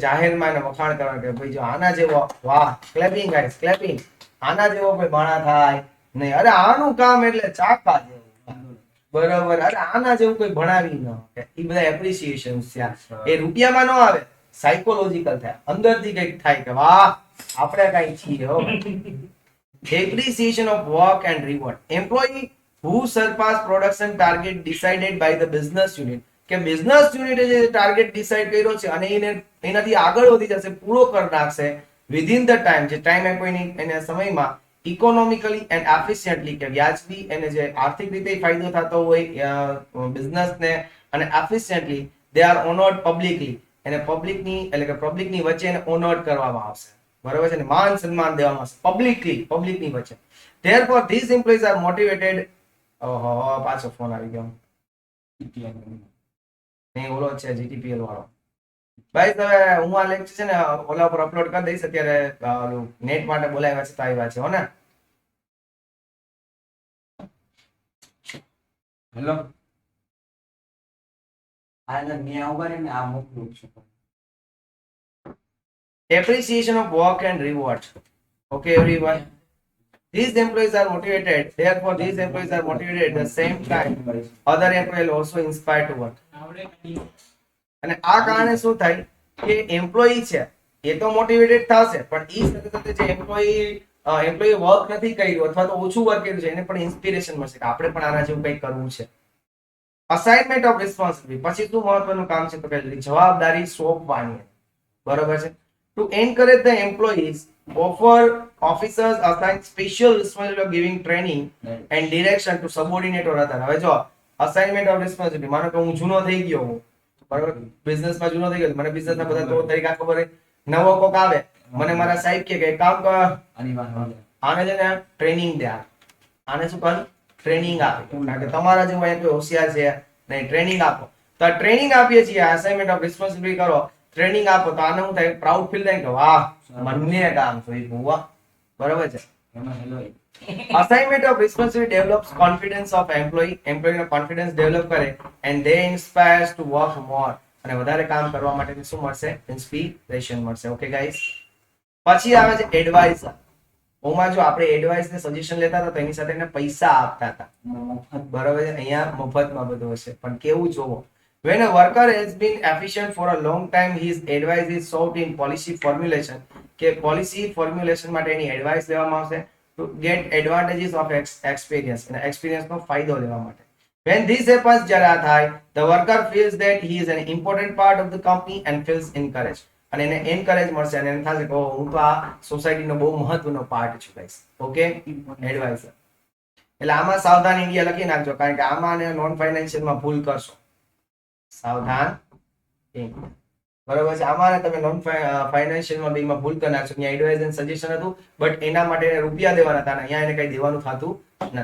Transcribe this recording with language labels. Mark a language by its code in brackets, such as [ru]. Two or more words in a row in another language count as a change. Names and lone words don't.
[gu] જાહેરમાં એને વખાણ કરવા કે ભાઈ જો આના જેવો, વાહ, [en] clapping guys, [gu] ક્લેપિંગ. આના જેવો કોઈ માણા થાય નહીં. અરે આનું કામ એટલે ચાકા જેવું, બરોબર. અરે આના જેવું કોઈ ભણાવી ન, એ બધા એપ્રિસિએશન થયા. એ રૂપિયામાં ન આવે, સાયકોલોજીકલ થાય, અંદરથી કંઈક થાય કે વાહ આપણે કઈ છીએ હો. [en] Appreciation of work and reward. Employee who surpass production target decided by the business unit. [gu] કે બિઝનેસ યુનિટે જે ટાર્ગેટ ડિસાઈડ કર્યો છે અને એનાથી આગળ વધી જશે, પૂરો કરી નાખશે [en] within the time, [gu] જે ટાઈમ આપ્યો એના સમયમાં, [en] economically and efficiently, [gu] કે વ્યાજબી એને જે આર્થિક રીતે ફાયદો થતો હોય બિઝનેસને, અને [en] efficiently they are honoured publicly, [gu] એને પબ્લિકની એટલે કે પબ્લિકની વચ્ચે એને ઓનર્ડ કરવામાં આવશે, બરોબર છે ને, માન સન્માન દેવામાં આવશે પબ્લિકની વચ્ચે. [en] Therefore these employees are motivated. [gu] ઓહો, પાછો ફોન આવી ગયો. નહીં, ઓલો છે જીટીપીએલ વાળો. ભાઈ હવે હું આ લેક્ચર છે ને ઓલા પર અપલોડ કરી દઈશ. અત્યારે નેટ માટે બોલાવ્યા છે તો આવ્યા છે હો ને. હેલો આ મેં ઉભા રહીને આ મોકલું છું. [en] Appreciation of work and reward. Okay, everyone. These employees are motivated. Therefore, these employees are motivated at the same time. Other employees also inspired to work. [gu] આવડે નહીં. અને આ કારણે શું થાય કે એમ્પ્લોયી છે એ તો મોટિવેટેડ થશે, પણ એ સાથે સાથે જે એમ્પ્લોયી વર્ક નથી કર્યું અથવા તો ઓછું વર્ક કર્યું છે એને પણ ઇન્સ્પિરેશન મળશે કે આપણે પણ આના જેવું કંઈક કરવું છે. [en] assignment of responsibility, [gu] પછી શું મહત્વનું કામ છે તો કે જવાબદારી સોંપવાની. બરોબર છે. [en] to encourage the employees, offer officers assign special responsibility of giving training and direction to subordinate or other. [gu] હવે જો [en] assignment of responsibility, [gu] માનો કે હું જૂનો થઈ ગયો હું, બરાબર, બિઝનેસમાં જૂનો થઈ ગયો, મને બિઝનેસના બધા તોડ તરીકા ખબર હોય, નવો કોક આવે, મને મારા સાહેબ કે એક કામ કર, આની વાત વાળે. આને છે ને ટ્રેનિંગ દે, આને શું કર, ટ્રેનિંગ આપે, કારણ કે તમારા જેવું અહીંયા કોઈ હોશિયાર છે નહીં, ટ્રેનિંગ આપો. તો આ ટ્રેનિંગ આપીએ છીએ, [en] assignment of responsibility [gu] કરો, ટ્રેનિંગ આપો, તો આને શું થાય, [en] proud feel [gu] થાય કે વાહ મને કામ જોઈ બુઆ. બરાબર છે. એમાં હેલો [en] Assignment of responsibility develops confidence of employee. Employee નો confidence develop કરે and they inspires to work more. [gu] અને વધારે કામ કરવા માટે શું મળશે, ઇન્સ્પિરેશન મળશે. [en] okay guys. [gu] પછી આવે છે એડવાઇઝર. ઓમાં જો આપણે એડવાઇસ ને સજેશન લેતા હતા તો એની સાથે એને પૈસા આપતા હતા. બરાબર છે. અહીંયા મફતમાં બધું હશે, પણ કેવું જોવો. [en] When a worker has been efficient for a long time, his advice is sought in policy formulation. [gu] કે [en] policy formulation [gu] માટે એની એડવાઇસ લેવામાં આવશે [en] to get advantages of experience. [gu] અને experience નો ફાયદો લેવા માટે. [en] When this happens, [gu] જ્યારે આ થાય, [en] the worker feels that he is an important part of the company and feels encouraged. [gu] અને એને એન્કરેજ મળશે અને એને થશે કે ઓહ, હું તો આ સોસાયટીનો બહુ મહત્વનો પાર્ટ છું ગાઈસ. [en] okay, adviser. [gu] એટલે આમાં સાવધાન ઇન્ડિયા લખી નાખજો, કારણ કે આમાં અને નોન ફાઇનાન્શિયલમાં ભૂલ કરશો. સાવધાન ઇન્ડિયા. બરોબર છે. આમાં તમે નોન ફાઇનાન્શિયલમાં બેમાં ભૂલ કરી નાખશો. અહીંયા [en] advise and suggestion [gu] હતું, બટ એના માટે એને રૂપિયા દેવાના હતા, અહીંયા એને કઈ દેવાનું થતું નથી.